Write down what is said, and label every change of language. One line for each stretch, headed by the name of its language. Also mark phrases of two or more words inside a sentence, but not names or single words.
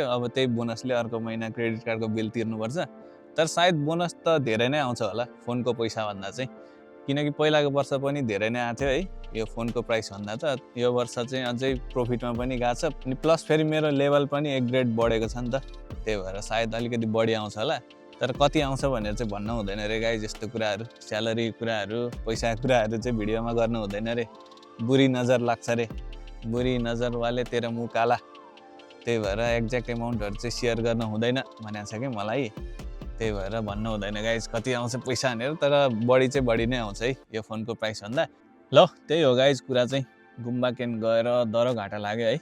Nepali: अब त्यही बोनसले अर्को महिना क्रेडिट कार्डको बिल तिर्नुपर्छ, तर सायद बोनस त धेरै नै आउँछ होला फोनको पैसा भन्दा चाहिँ, किनकि पहिलाको वर्ष पनि धेरै नै आएको थियो है यो फोनको प्राइस भन्दा त। यो वर्ष चाहिँ अझै प्रफिटमा पनि गएको छ, अनि प्लस फेरि मेरो लेभल पनि एक ग्रेड बढेको छ नि त, त्यही भएर सायद अलिकति बढी आउँछ होला। तर कति आउँछ भनेर चाहिँ भन्नु हुँदैन रे गाइज, यस्तो कुराहरू स्यालेरी कुराहरू पैसा कुराहरू चाहिँ भिडियोमा गर्नु हुँदैन रे,
Hindi: बुरी नजर
Nepali: लाग्छ रे,
Hindi: बुरी नजर वाले
Nepali: तेरो मुख काला। त्यही भएर
English: exact amounts
Nepali: चाहिँ सेयर गर्न हुँदैन भनेको छ कि मलाई, त्यही भएर भन्नु हुँदैन गाइज कति आउँछ पैसा भनेर, तर बढी चाहिँ बढी नै आउँछ है यो फोनको प्राइस भन्दा। ल त्यही हो गाइज कुरा चाहिँ, गुम्बा केन गएर दह्रो घाटा लाग्यो है।